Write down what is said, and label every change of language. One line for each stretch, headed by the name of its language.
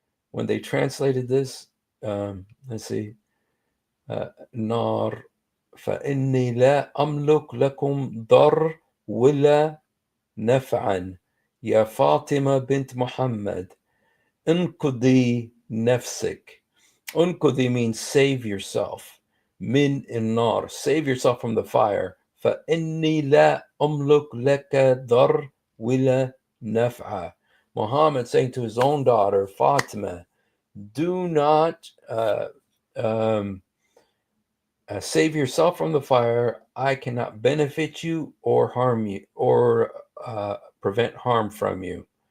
English: When they translated this, let's see, nar,
Arabic: فإني لا أملك لكم ضر ولا نفعا يا فاطمة بنت محمد انقذي نفسك.
English: Unqudhi means save yourself. Min النار, save yourself from the fire.
Arabic: فإني لا أملك لك ضر ولا نفعا.
English: Muhammad saying to his own daughter Fatima, do not um, save yourself from the fire. I cannot benefit you or harm you or prevent harm from you.